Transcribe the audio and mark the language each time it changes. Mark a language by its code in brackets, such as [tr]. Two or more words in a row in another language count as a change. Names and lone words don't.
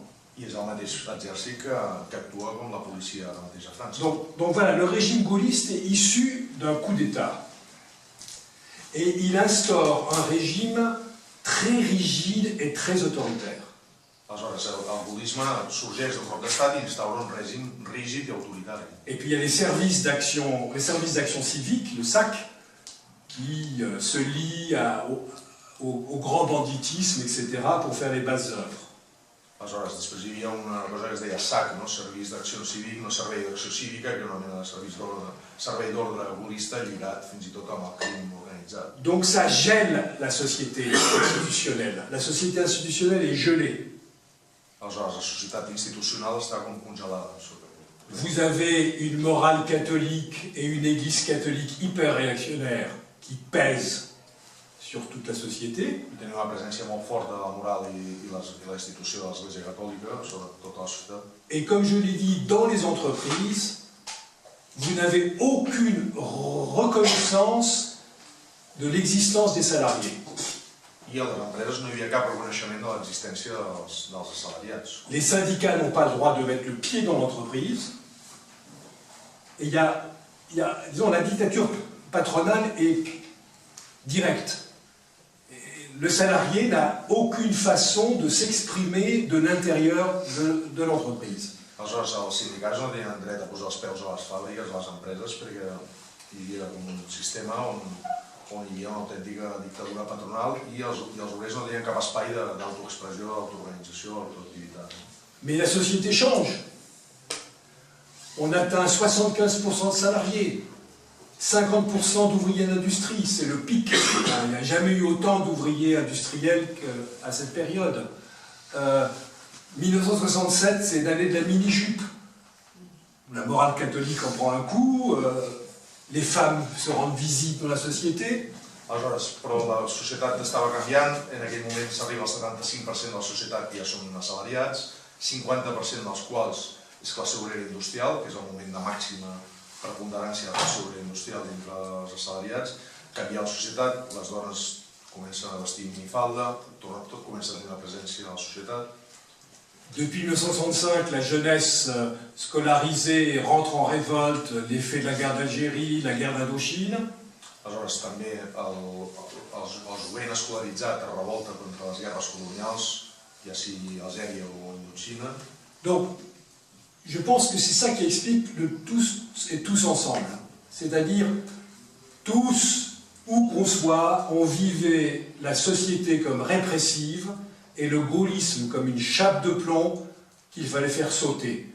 [ca] I és el mateix exèrcit que actua com la policia ara mateix a França. [fr] Donc voilà, le régime gaulliste est issu d'un coup d'État. Et il instaure un régime très rigide et très autoritaire. [ca] Aleshores, el gaullisme sorgeix d'un cop d'estat i instaura un règim rígid i autoritari. [fr] Et puis il y a les services d'action civique, le SAC, qui se lient au grand banditisme, etc., pour faire les basses œuvres. [ca] Aleshores, després hi havia una cosa que es deia SAC, Serveis d'Acció Cívic, no Servei d'Acció Cívica, que era una mena de servei d'ordre gaulista lligat fins i tot amb el crim organitzat. [fr] Donc ça gèle la société institutionnelle. La société institutionnelle est gelée. [ca] Aleshores, la societat institucional està com congelada. [fr] Vous avez une morale catholique et une église catholique hyper réactionnaire qui pèse sur toute la société. [ca] Tenim una presència molt forta de la moral i la institució de l'Església Catòlica sobre tota la societat. [fr] Et comme je l'ai dit, dans les entreprises, vous n'avez aucune reconnaissance de l'existence des salariés. [ca] I a les empreses no hi havia cap reconeixement de l'existència dels assalariats. [fr] Les syndicats n'ont pas le droit de mettre le pied dans l'entreprise. Et il y a, disons, la dictature patronale est directe. Le salarié n'a aucune façon de s'exprimer de l'intérieur de l'entreprise. [ca] Aleshores, els sindicats no tenien dret a posar els peus a les fàbriques, a les empreses, perquè hi havia com un sistema on hi havia una autèntica dictadura patronal i els obrers no tenien cap espai d'autoexpressió, d'autoorganització, d'autoactivitat. [fr] Mais la société change. On atteint 75% de salariés, 50% d'ouvriers d'industrie, c'est le pic. Il n'y a jamais eu autant d'ouvriers industriels qu'à cette période. 1967, c'est l'année de la mini-jupe. La morale catholique en prend un coup, les femmes se rendent visite dans la société. [ca] Aleshores, però la societat estava canviant, en aquell moment s'arriba al 75% de la societat que ja són assalariats, 50% dels quals és classe obrera industrial, que és el moment de màxima preponderància de classe obrera industrial dintre dels assalariats. Canvia la societat, les dones comencen a vestir minifalda, tot comença a tenir una presència a la societat. [fr] Depuis 1965, la jeunesse scolarisée rentre en révolte, l'effet de la guerre d'Algérie, la guerre d'Indochine. [ca] Aleshores, també el jovent escolaritzat es revolta contra les guerres colonials, ja sigui Algèria o Indochina. [fr] Donc, je pense que c'est ça qui explique le tous et tous ensemble. C'est-à-dire, tous, où qu'on soit, on vivait la société comme répressive, et le gaullisme comme une chape de plomb qu'il fallait faire sauter.